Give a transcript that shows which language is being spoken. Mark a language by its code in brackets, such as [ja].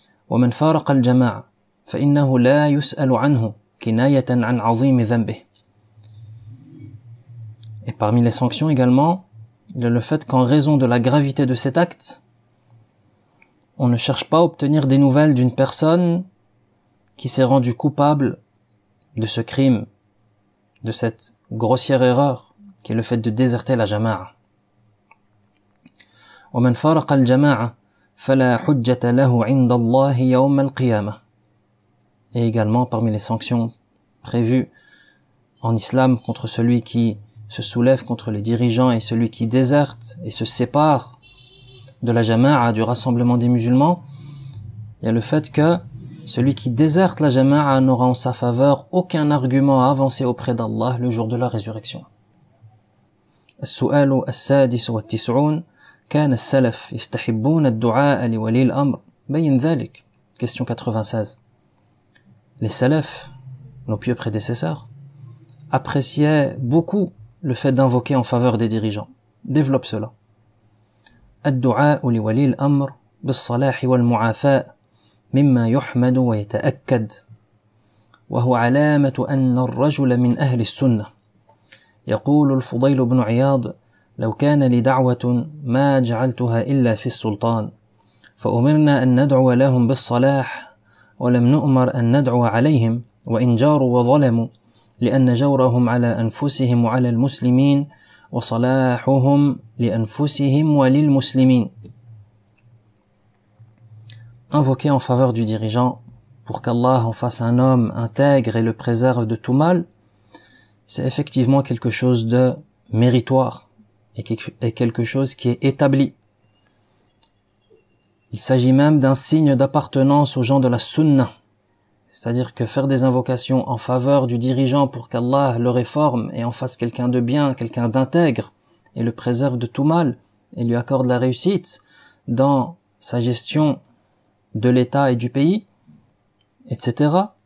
[ar] ومن فارق الجماعة فإنه لا يسأل عنه كناية عن عظيم ذنبه. [fr] Et parmi les sanctions également, il y a le fait qu'en raison de la gravité de cet acte, on ne cherche pas à obtenir des nouvelles d'une personne qui s'est rendue coupable de ce crime de cette grossière erreur qui est le fait de déserter la jama'a. [ar] ومن فارق الجماعة فلا حجة له عند الله يوم القيامة. [fr] Et également parmi les sanctions prévues en islam contre celui qui se soulève contre les dirigeants et celui qui déserte et se sépare de la jama'a, du rassemblement des musulmans, il y a le fait que celui qui déserte la jama'a n'aura en sa faveur aucun argument à avancer auprès d'Allah le jour de la résurrection. [ar] السؤال السادس والتسعون كان السلف يستحبون الدعاء لولي الأمر بين ذلك. [fr] Question 96. Les salafs, nos pieux prédécesseurs, appréciaient beaucoup le fait d'invoquer en faveur des dirigeants. Développe cela. [ar] الدعاء لولي الأمر بالصلاح والمعافاة مما يحمد ويتأكد وهو علامة أن الرجل من أهل السنة. يقول الفضيل بن عياض: لو كان لي دعوة ما جعلتها إلا في السلطان فأمرنا أن ندعو لهم بالصلاح ولم نؤمر أن ندعو عليهم وإن جاروا وظلموا لأن جورهم على أنفسهم وعلى المسلمين وصلاحهم لأنفسهم وللمسلمين. [fr] Invoquer en faveur du dirigeant pour qu'Allah en fasse un homme intègre et le préserve de tout mal, c'est effectivement quelque chose de méritoire et quelque chose qui est établi. Il s'agit même d'un signe d'appartenance aux gens de la sunna, c'est-à-dire que faire des invocations en faveur du dirigeant pour qu'Allah le réforme et en fasse quelqu'un de bien, quelqu'un d'intègre et le préserve de tout mal et lui accorde la réussite dans sa gestion de l'État et du pays, etc.